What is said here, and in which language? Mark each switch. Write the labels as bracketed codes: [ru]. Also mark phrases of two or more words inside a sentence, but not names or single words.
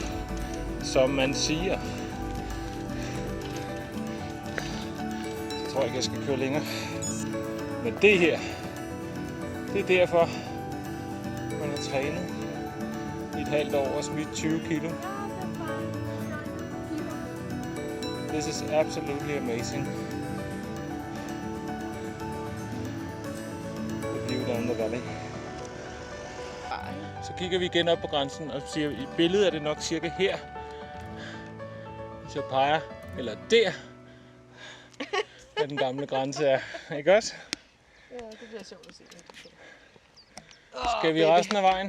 [da] Som man siger. Jeg tror ikke, jeg skal køre længere. Men det her, det er derfor, man har trænet i et halvt år og smidt 20 kilo. [en] This is absolutely amazing. The view down the valley. [da] Så kigger vi igen op på grænsen og siger, i billedet er det nok cirka her. Hvis jeg peger, eller der, hvor den gamle grænse er. Ikke også? Ja, det bliver sjovt at se. Skal vi resten af vejen?